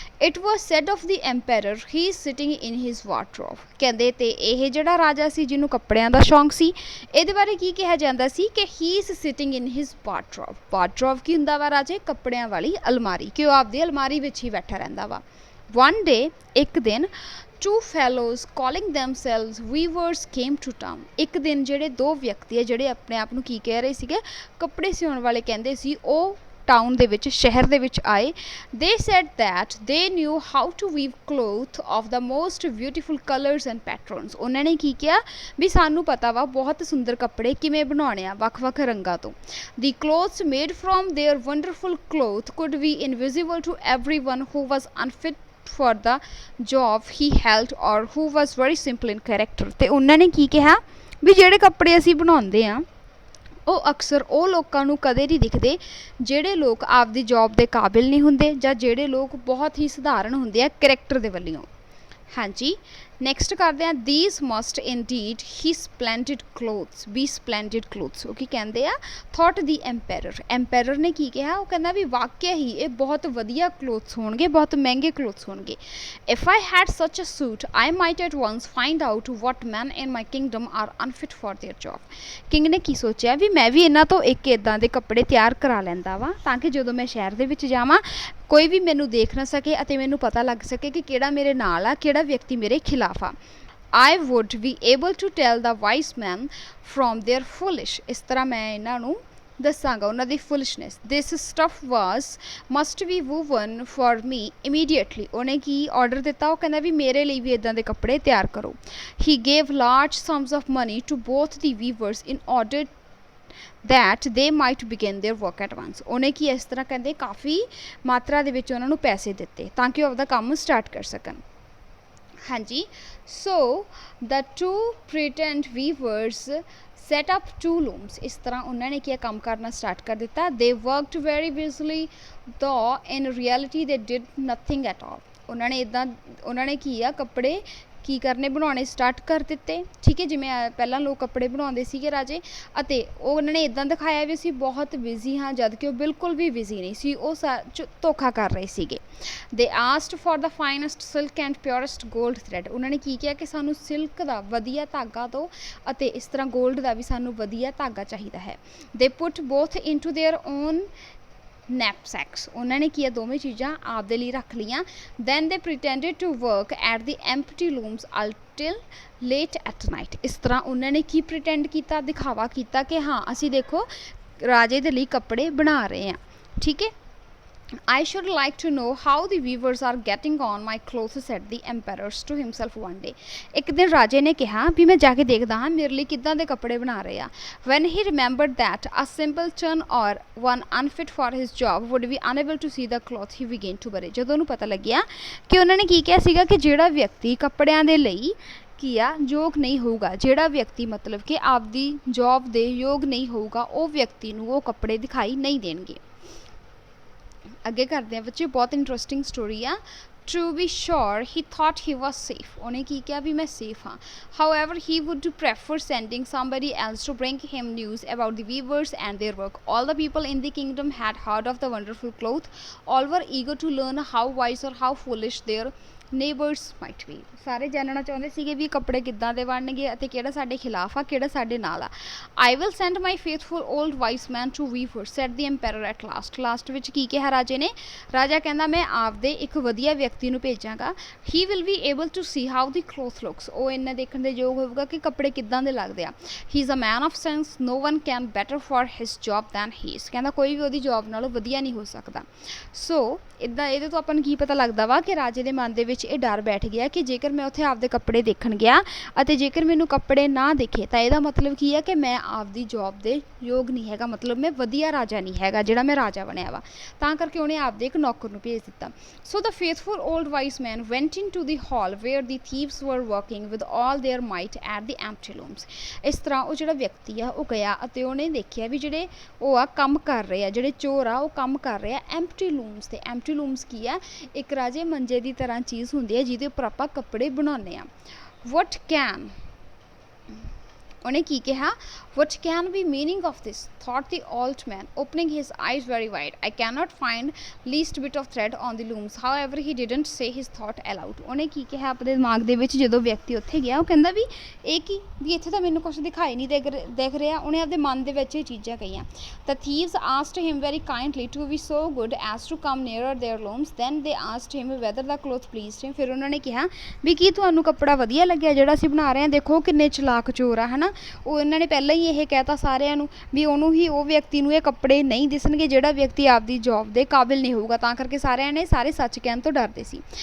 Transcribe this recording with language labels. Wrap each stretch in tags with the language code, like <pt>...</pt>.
<en>It was said of the emperor he sitting in his wardrobe.</en> <pa>ਕਹਿੰਦੇ ਤੇ ਇਹ ਜਿਹੜਾ ਰਾਜਾ ਸੀ ਜਿਹਨੂੰ ਕੱਪੜਿਆਂ ਦਾ ਸ਼ੌਂਕ ਸੀ, ਇਹਦੇ ਬਾਰੇ ਕੀ ਕਿਹਾ ਜਾਂਦਾ ਸੀ ਕਿ</pa> <en>He is sitting in his wardrobe.</en> <pa>Wardrobe ਕੀ ਹੁੰਦਾ ਵਾ ਰਾਜੇ? ਕੱਪੜਿਆਂ ਵਾਲੀ ਅਲਮਾਰੀ, ਕਿ ਉਹ ਆਪਦੀ ਅਲਮਾਰੀ ਵਿੱਚ ਹੀ ਬੈਠਾ ਰਹਿੰਦਾ ਵਾ.</pa> <en>One day,</en> <pa>ਇੱਕ ਦਿਨ,</pa> <en>two fellows calling themselves weavers came to town.</en> <pa>ਇੱਕ ਦਿਨ ਜਿਹੜੇ ਦੋ ਵਿਅਕਤੀ ਹੈ ਜਿਹੜੇ ਆਪਣੇ ਆਪ ਨੂੰ ਕੀ ਕਹਿ ਰਹੇ ਸੀਗੇ, ਕੱਪੜੇ ਸਿਉਣ ਵਾਲੇ ਕਹਿੰਦੇ ਸੀ, ਉਹ ਟਾਊਨ ਦੇ ਵਿੱਚ, ਸ਼ਹਿਰ ਦੇ ਵਿੱਚ ਆਏ.</pa> <en>they said that they knew how to weave cloth of the most beautiful colors and patterns.</en> <pa>ਉਹਨਾਂ ਨੇ ਕੀ ਕਿਹਾ ਵੀ ਸਾਨੂੰ ਪਤਾ ਵਾ ਬਹੁਤ ਸੁੰਦਰ ਕੱਪੜੇ ਕਿਵੇਂ ਬਣਾਉਣੇ ਆ ਵੱਖ-ਵੱਖ ਰੰਗਾਂ ਤੋਂ.</pa> <en>the clothes made from their wonderful cloth could be invisible to everyone who was unfit for the job he held or who was very simple in character.</en> <pa>ਤੇ ਉਹਨਾਂ ਨੇ ਕੀ ਕਿਹਾ ਵੀ ਜਿਹੜੇ ਕੱਪੜੇ ਅਸੀਂ ਬਣਾਉਂਦੇ ਆ ਉਹ ਅਕਸਰ ਉਹ ਲੋਕਾਂ ਨੂੰ ਕਦੇ ਨਹੀਂ ਦਿਖਦੇ ਜਿਹੜੇ ਲੋਕ ਆਪਦੀ ਜੌਬ ਦੇ ਕਾਬਿਲ ਨਹੀਂ ਹੁੰਦੇ ਜਾਂ ਜਿਹੜੇ ਲੋਕ ਬਹੁਤ ਹੀ ਸਧਾਰਨ ਹੁੰਦੇ ਆ ਕਰੈਕਟਰ ਦੇ ਵੱਲੋਂ. ਹਾਂਜੀ, ਨੈਕਸਟ ਕਰਦੇ ਹਾਂ.</pa> <en>these must indeed he splendid clothes be splendid clothes.</en> <pa>ਉਹ ਕੀ ਕਹਿੰਦੇ ਆ?</pa> <en>thought the emperor.</en> <pa>ਐਮਪੈਰਰ ਨੇ ਕੀ ਕਿਹਾ? ਉਹ ਕਹਿੰਦਾ ਵੀ ਵਾਕਿਆ ਹੀ ਇਹ ਬਹੁਤ ਵਧੀਆ ਕਲੋਥਸ ਹੋਣਗੇ, ਬਹੁਤ ਮਹਿੰਗੇ ਕਲੋਥਸ ਹੋਣਗੇ.</pa> <en>if I had such a suit I might at once find out what men in my kingdom are unfit for their job.</en> <pa>King ਨੇ ਕੀ ਸੋਚਿਆ ਵੀ ਮੈਂ ਵੀ ਇਹਨਾਂ ਤੋਂ ਇੱਕ ਇੱਦਾਂ ਦੇ ਕੱਪੜੇ ਤਿਆਰ ਕਰਾ ਲੈਂਦਾ ਵਾ ਤਾਂ ਕਿ ਜਦੋਂ ਮੈਂ ਸ਼ਹਿਰ ਦੇ ਵਿੱਚ ਜਾਵਾਂ ਕੋਈ ਵੀ ਮੈਨੂੰ ਦੇਖ ਨਾ ਸਕੇ ਅਤੇ ਮੈਨੂੰ ਪਤਾ ਲੱਗ ਸਕੇ ਕਿ ਕਿਹੜਾ ਮੇਰੇ ਨਾਲ ਆ, ਕਿਹੜਾ ਵਿਅਕਤੀ ਮੇਰੇ ਖਿਲਾਫ ਆ.</pa> <en>I would be able to tell the wise men from their foolish.</en> <pa>ਇਸ ਤਰ੍ਹਾਂ ਮੈਂ ਇਹਨਾਂ ਨੂੰ ਦੱਸਾਂਗਾ ਉਹਨਾਂ ਦੀ foolishness.</pa> <en>this stuff must be woven for me immediately.</en> <pa>ਉਹਨੇ ਕੀ ਆਰਡਰ ਦਿੱਤਾ? ਉਹ ਕਹਿੰਦਾ ਵੀ ਮੇਰੇ ਲਈ ਵੀ ਇੱਦਾਂ ਦੇ ਕੱਪੜੇ ਤਿਆਰ ਕਰੋ.</pa> <en>he gave large sums of money to both the weavers in order that they might begin their work at once.</en> <pa>ਉਹਨੇ ਕੀ ਇਸ ਤਰ੍ਹਾਂ ਕਹਿੰਦੇ ਕਾਫੀ ਮਾਤਰਾ ਦੇ ਵਿੱਚ ਉਹਨਾਂ ਨੂੰ ਪੈਸੇ ਦਿੱਤੇ ਤਾਂ ਕਿ ਉਹ ਆਪਦਾ ਕੰਮ ਸਟਾਰਟ ਕਰ ਸਕਣ. ਹਾਂਜੀ, ਸੋ</pa> <en>the two pretend weavers set up two looms.</en> <pa>ਇਸ ਤਰ੍ਹਾਂ ਉਹਨਾਂ ਨੇ ਕੀ ਕੰਮ ਕਰਨਾ ਸਟਾਰਟ ਕਰ ਦਿੱਤਾ.</pa> <en>they worked very busily though in reality they did nothing at all.</en> <pa>ਉਹਨਾਂ ਨੇ ਕੀ ਆ ਕੱਪੜੇ ਕੀ ਕਰਨੇ, ਬਣਾਉਣੇ ਸਟਾਰਟ ਕਰ ਦਿੱਤੇ. ਠੀਕ ਹੈ, ਜਿਵੇਂ ਪਹਿਲਾਂ ਲੋਕ ਕੱਪੜੇ ਬਣਾਉਂਦੇ ਸੀਗੇ ਰਾਜੇ, ਅਤੇ ਉਹਨਾਂ ਨੇ ਇੱਦਾਂ ਦਿਖਾਇਆ ਵੀ ਅਸੀਂ ਬਹੁਤ ਬਿਜ਼ੀ ਹਾਂ ਜਦ ਕਿ ਉਹ ਬਿਲਕੁਲ ਵੀ ਬਿਜ਼ੀ ਨਹੀਂ ਸੀ, ਉਹ ਧੋਖਾ ਕਰ ਰਹੇ ਸੀਗੇ.</pa> <en>they asked for the finest silk and purest gold thread.</en> <pa>ਉਹਨਾਂ ਨੇ ਕੀ ਕਿਹਾ ਕਿ ਸਾਨੂੰ ਸਿਲਕ ਦਾ ਵਧੀਆ ਧਾਗਾ ਦਿਓ ਅਤੇ ਇਸ ਤਰ੍ਹਾਂ ਗੋਲਡ ਦਾ ਵੀ ਸਾਨੂੰ ਵਧੀਆ ਧਾਗਾ ਚਾਹੀਦਾ ਹੈ.</pa> <en>they put both into their own knapsacks.</en> <pa>ਉਹਨਾਂ ਨੇ ਕੀ ਦੋਵੇਂ ਚੀਜ਼ਾਂ ਆਪਦੇ ਲਈ ਰੱਖ ਲਈਆਂ.</pa> <en>then they pretended to work at the empty looms until late at night.</en> <pa>ਇਸ ਤਰ੍ਹਾਂ ਉਹਨਾਂ ਨੇ ਕੀ pretend ਕੀਤਾ? ਦਿਖਾਵਾ ਕੀਤਾ ਕਿ ਹਾਂ ਅਸੀਂ ਦੇਖੋ ਰਾਜੇ ਦੇ ਲਈ ਕੱਪੜੇ ਬਣਾ ਰਹੇ ਹਾਂ. ਠੀਕ ਹੈ.</pa> <en>I should like to know how the weavers are getting on my clothes, said the emperor to himself one day.</en> <pa>ਇੱਕ ਦਿਨ ਰਾਜੇ ਨੇ ਕਿਹਾ ਵੀ ਮੈਂ ਜਾ ਕੇ ਦੇਖਦਾ ਹਾਂ ਮੇਰੇ ਲਈ ਕਿੱਦਾਂ ਦੇ ਕੱਪੜੇ ਬਣਾ ਰਹੇ ਆ.</pa> <en>when he remembered that a simpleton or one unfit for his job would be unable to see the cloth he began to worry.</en> <pa>ਜਦੋਂ ਉਹਨੂੰ ਪਤਾ ਲੱਗਿਆ ਕਿ ਉਹਨਾਂ ਨੇ ਕੀ ਕਿਹਾ ਸੀਗਾ ਕਿ ਜਿਹੜਾ ਵਿਅਕਤੀ ਕੱਪੜਿਆਂ ਦੇ ਲਈ ਕੀ ਆ ਯੋਗ ਨਹੀਂ ਹੋਊਗਾ, ਜਿਹੜਾ ਵਿਅਕਤੀ ਮਤਲਬ ਕਿ ਆਪਦੀ ਜੌਬ ਦੇ ਯੋਗ ਨਹੀਂ ਹੋਊਗਾ, ਉਹ ਵਿਅਕਤੀ ਨੂੰ ਉਹ ਕੱਪੜੇ ਦਿਖਾਈ ਨਹੀਂ ਦੇਣਗੇ. ਅੱਗੇ ਕਰਦੇ ਹਾਂ ਬੱਚੇ, ਬਹੁਤ ਇੰਟਰਸਟਿੰਗ ਸਟੋਰੀ ਆ.</pa> <en>To be sure, he thought he was safe.</en> <pa>ਉਹਨੇ ਕੀ ਕਿਹਾ ਵੀ ਮੈਂ safe ਹਾਂ.</pa> <en>However, he would prefer sending somebody else to bring him news about the weavers and their work. All the people in the kingdom had heard of the wonderful cloth. All were eager to learn how wise or how foolish their neighbors might be.</en> <pa>ਸਾਰੇ ਜਾਣਨਾ ਚਾਹੁੰਦੇ ਸੀਗੇ ਵੀ ਕੱਪੜੇ ਕਿੱਦਾਂ ਦੇ ਬਣਨਗੇ ਅਤੇ ਕਿਹੜਾ ਸਾਡੇ ਖਿਲਾਫ ਆ ਕਿਹੜਾ ਸਾਡੇ ਨਾਲ ਆ.</pa> <en>I will send my faithful old wise man to weaver, said the emperor at last.</en> <pa>Last ਵਿੱਚ ਕੀ ਕਿਹਾ ਰਾਜੇ ਨੇ? ਰਾਜਾ ਕਹਿੰਦਾ ਮੈਂ ਆਪਦੇ ਇੱਕ ਵਧੀਆ ਵਿਅਕਤੀ ਨੂੰ ਭੇਜਾਂਗਾ.</pa> <en>He will be able to see how the cloth looks.</en> <pa>ਉਹ ਇੰਨਾ ਦੇਖਣ ਦੇ ਯੋਗ ਹੋਵੇਗਾ ਕਿ ਕੱਪੜੇ ਕਿੱਦਾਂ ਦੇ ਲੱਗਦੇ ਆ.</pa> <en>He is a man of sense. No one can better for his job than he is.</en> <pa>ਕਹਿੰਦਾ ਕੋਈ ਵੀ ਉਹਦੀ ਜੌਬ ਨਾਲੋਂ ਵਧੀਆ ਨਹੀਂ ਹੋ ਸਕਦਾ. ਸੋ ਇੱਦਾਂ ਇਹਦੇ ਤੋਂ ਆਪਾਂ ਨੂੰ ਕੀ ਪਤਾ ਲੱਗਦਾ ਵਾ ਕਿ ਰਾਜੇ ਦੇ ਮਨ ਦੇ ਵਿੱਚ ਇਹ ਡਰ ਬੈਠ ਗਿਆ ਕਿ ਜੇਕਰ ਮੈਂ ਉੱਥੇ ਆਪਦੇ ਕੱਪੜੇ ਦੇਖਣ ਗਿਆ ਅਤੇ ਜੇਕਰ ਮੈਨੂੰ ਕੱਪੜੇ ਨਾ ਦਿਖੇ ਤਾਂ ਇਹਦਾ ਮਤਲਬ ਕੀ ਹੈ ਕਿ ਮੈਂ ਆਪਦੀ ਜੌਬ ਦੇ ਯੋਗ ਨਹੀਂ ਹੈਗਾ, ਮਤਲਬ ਮੈਂ ਵਧੀਆ ਰਾਜਾ ਨਹੀਂ ਹੈਗਾ ਜਿਹੜਾ ਮੈਂ ਰਾਜਾ ਬਣਿਆ ਵਾ. ਤਾਂ ਕਰਕੇ ਉਹਨੇ ਆਪਦੇ ਇੱਕ ਨੌਕਰ ਨੂੰ ਭੇਜ ਦਿੱਤਾ.</pa> <en>So the faithful old wise man went into the hall where the thieves were working with all their might at the empty looms.</en> <pa>ਇਸ ਤਰ੍ਹਾਂ ਉਹ ਜਿਹੜਾ ਵਿਅਕਤੀ ਆ ਉਹ ਗਿਆ ਅਤੇ ਉਹਨੇ ਦੇਖਿਆ ਵੀ ਜਿਹੜੇ ਉਹ ਆ ਕੰਮ ਕਰ ਰਹੇ ਆ, ਜਿਹੜੇ ਚੋਰ ਆ ਉਹ ਕੰਮ ਕਰ ਰਹੇ ਆ ਐਮਪਟੀ ਲੂਮਸ 'ਤੇ. ਐਮਪਟੀ ਲੂਮਸ ਕੀ ਆ? ਇੱਕ ਰਾਜੇ ਮੰਜੇ ਦੀ ਤਰ੍ਹਾਂ ਚੀਜ਼ ਹੁੰਦੀ ਹੈ ਜਿਹਦੇ ਉੱਪਰ ਆਪਾਂ ਕੱਪੜੇ ਬਣਾਉਂਦੇ ਆ.</pa> <en>what can</en> <pa>ਉਹਨੇ ਕੀ ਕਿਹਾ?</pa> <en>What can be meaning of this? Thought the old man, opening his eyes very wide. I cannot find least bit of thread on the looms. However, he didn't say his thought aloud.</en> <pa>ਉਹਨੇ ਕੀ ਕਿਹਾ ਆਪਣੇ ਦਿਮਾਗ ਦੇ ਵਿੱਚ ਜਦੋਂ ਵਿਅਕਤੀ ਉੱਥੇ ਗਿਆ? ਉਹ ਕਹਿੰਦਾ ਵੀ ਇਹ ਕੀ, ਵੀ ਇੱਥੇ ਤਾਂ ਮੈਨੂੰ ਕੁਛ ਦਿਖਾਈ ਨਹੀਂ ਦਿਖ ਰਿਹਾ. ਉਹਨੇ ਆਪਣੇ ਮਨ ਦੇ ਵਿੱਚ ਇਹ ਚੀਜ਼ਾਂ ਕਹੀਆਂ.</pa> <en>The thieves asked him very kindly to be so good as to come nearer their looms. Then they asked him whether the cloth pleased him.</en> <pa>ਫਿਰ ਉਹਨਾਂ ਨੇ ਕਿਹਾ ਵੀ ਕੀ ਤੁਹਾਨੂੰ ਕੱਪੜਾ ਵਧੀਆ ਲੱਗਿਆ ਜਿਹੜਾ ਅਸੀਂ ਬਣਾ ਰਹੇ ਹਾਂ? ਦੇਖੋ ਕਿੰਨੇ ਚਲਾਕ ਚੋਰ ਆ, ਹੈ ਨਾ. ਉਹ ਇਹਨਾਂ ਨੇ ਪਹਿਲਾਂ ਹੀ ਇਹ ਕਹਿਤਾ ਸਾਰਿਆਂ ਨੂੰ ਵੀ ਉਹਨੂੰ ਹੀ, ਉਹ ਵਿਅਕਤੀ ਨੂੰ ਇਹ ਕੱਪੜੇ ਨਹੀਂ ਦਿਸਣਗੇ ਜਿਹੜਾ ਵਿਅਕਤੀ ਆਪਦੀ ਜੌਬ ਦੇ ਕਾਬਿਲ ਨਹੀਂ ਹੋਊਗਾ. ਤਾਂ ਕਰਕੇ ਸਾਰਿਆਂ ਨੇ ਸਾਰੇ ਸੱਚ ਕਹਿਣ ਤੋਂ ਡਰਦੇ ਸੀ.</pa>